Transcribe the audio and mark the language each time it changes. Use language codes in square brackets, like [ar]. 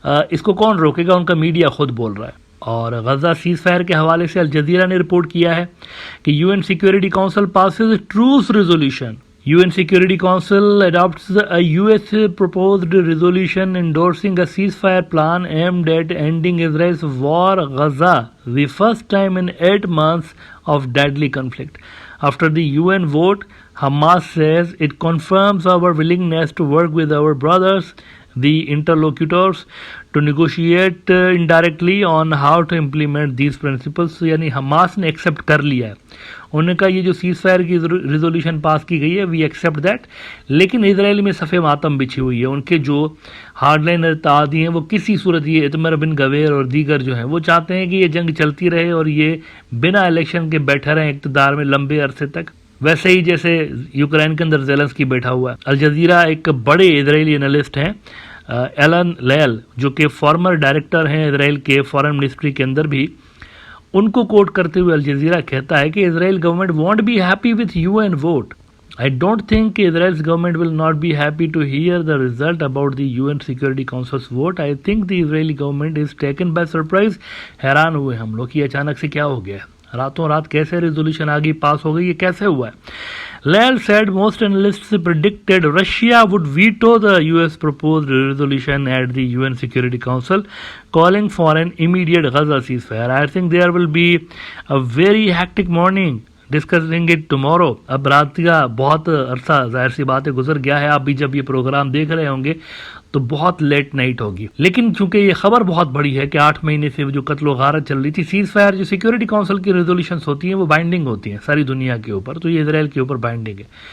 [ur] اس کو کون روکے گا؟ ان کا میڈیا خود بول رہا ہے۔ اور غزہ سیز فائر کے حوالے سے الجزیرہ نے رپورٹ کیا ہے کہ [en] U N security council passes truce resolution. U N security council adopts a US proposed resolution endorsing a ceasefire plan aimed at ending Israel's war Gaza, the first time in 8 months of deadly conflict. After the UN vote, Hamas says it confirms our willingness to work with our brothers, the interlocutors, to negotiate indirectly on how to implement these principles. [ur] یعنی Hamas نے accept کر لیا ہے، انہوں نے کہا یہ جو سیز فائر کی ریزولوشن پاس کی گئی ہے [en] we accept that, [ur] لیکن اسرائیل میں صف ماتم بچھی ہوئی ہے۔ ان کے جو ہارڈ لائنر اتحادی ہیں وہ کسی صورت، یہ اتمر بن گویر اور دیگر جو ہیں، وہ چاہتے ہیں کہ یہ جنگ چلتی رہے اور یہ بنا الیکشن کے بیٹھے رہیں اقتدار میں لمبے عرصے تک، ویسے ہی جیسے یوکرین کے اندر زیلنسکی بیٹھا ہوا ہے۔ الجزیرہ ایک بڑے اسرائیلی انالسٹ ہیں ایلن لیل، جو کہ فارمر ڈائریکٹر ہیں اسرائیل کے فارن منسٹری کے اندر بھی، ان کو کوٹ کرتے ہوئے الجزیرہ کہتا ہے کہ اسرائیل government [en] Won't be happy with UN vote. I don't think Israel's government will not be happy to hear the result about the UN Security Council's vote. I think the Israeli government is taken by surprise. [ur] حیران ہوئے ہم لوگ کہ اچانک سے کیا ہو گیا، راتوں رات کیسے ریزولوشن آگئی، پاس ہو گئی، یہ کیسے ہوا ہے؟ [en] Lal said most analysts predicted Russia would veto the US proposed resolution at the UN Security Council, calling for an immediate Gaza ceasefire. I think there will be a very hectic morning discussing it tomorrow. [ur] اب رات کا بہت عرصہ ظاہر سی بات ہے گزر گیا ہے، آپ بھی جب یہ پروگرام دیکھ رہے ہوں گے تو بہت لیٹ نائٹ ہوگی، لیکن چونکہ یہ خبر بہت بڑی ہے کہ 8 مہینے سے جو قتل و غارت چل رہی تھی، سیز فائر جو سیکیورٹی کونسل کی ریزولوشنز ہوتی ہیں وہ بائنڈنگ ہوتی ہیں ساری دنیا کے اوپر، تو یہ اسرائیل کے اوپر بائنڈنگ ہے۔